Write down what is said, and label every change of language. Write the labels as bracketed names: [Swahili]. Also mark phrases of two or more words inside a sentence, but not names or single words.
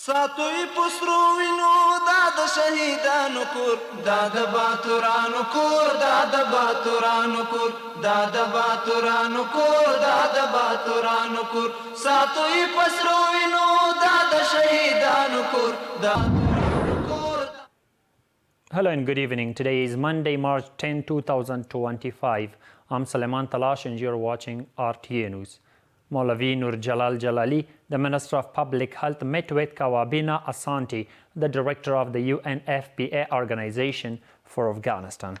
[Pashto] ساتوی پسرو وینو دا د شهیدانو کور دا د باتورانو کور دا د باتورانو کور دا د باتورانو کور دا د باتورانو کور ساتوی پسرو وینو دا د شهیدانو کور دا [English] Hello and good evening. Today is Monday, March 10, 2025. I'm Salman Talash and you're watching RTA News. Maulavi Nur Jalal Jalali, the Minister of Public Health, met with Kawabina Asante, the Director of the UNFPA Organization for Afghanistan.